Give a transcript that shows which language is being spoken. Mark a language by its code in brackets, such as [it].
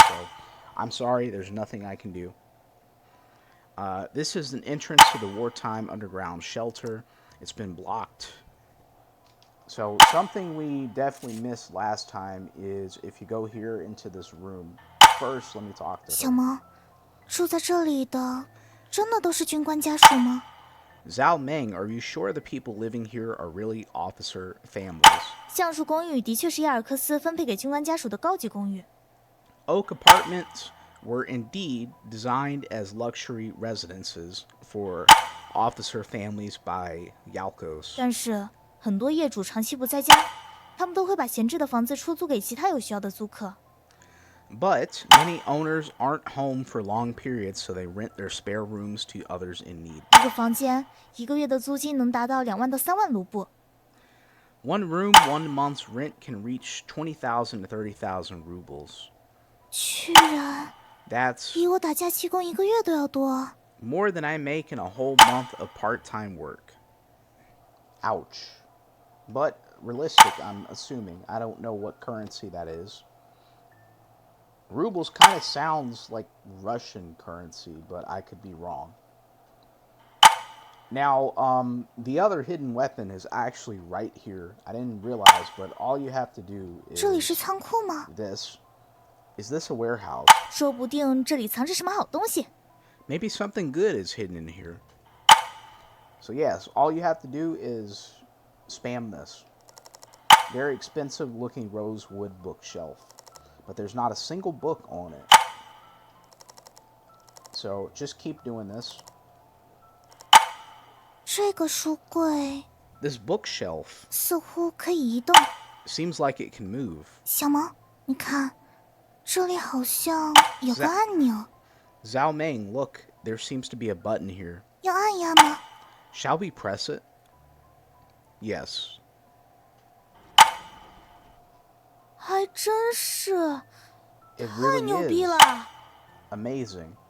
[en] So, I'm sorry, there's nothing I can do. This is an entrance to the wartime underground shelter. It's been blocked. So, something we definitely missed last time is if you go here into this room. First, let me talk to her. [zh] 小萌，住在这里的真的都是军官家属吗？ [en] Zhao Meng, are you sure the people living here are really officer families? [zh] 橡树公寓的确是亚尔克斯分配给军官家属的高级公寓。 [en] Oak apartments were indeed designed as luxury residences for officer families by Yalkos. [zh] 但是很多业主长期不在家，他们都会把闲置的房子出租给其他有需要的租客。 [en] But many owners aren't home for long periods, so they rent their spare rooms to others in need. [zh] 一个房间1个月的租金能达到2万到3万卢布。 [en] One room, 1 month's rent can reach 20,000 to 30,000 rubles. [zh] 居然 [en] That's [zh] 比我打假期工1个月都要多。 [en] more than I make in a whole month of part-time work. Ouch. But realistic, I'm assuming. I don't know what currency that is. Rubles kind of sounds like Russian currency, but I could be wrong. Now, the other hidden weapon is actually right here. I didn't realize, but all you have to do is [zh] 这里是仓库吗？ [en] this. Is this a warehouse? [zh] 说不定这里藏着什么好东西。 [en] Maybe something good is hidden in here. So yes, all you have to do is spam this. Very expensive looking rosewood bookshelf. But there's not a single book on it. So just keep doing this. [zh] 这个书柜 [en] This bookshelf [zh] 似乎可以移动。 [en] seems like it can move. [zh] 小萌，你看，这里好像有个按钮。 [en] Zhao Meng, look, there seems to be a button here. [zh] 要按压吗？ [en] Shall we press it? Yes. [zh] 还真是， [en] It really [zh] 牛逼 [en] is [zh] 了！ [en] amazing.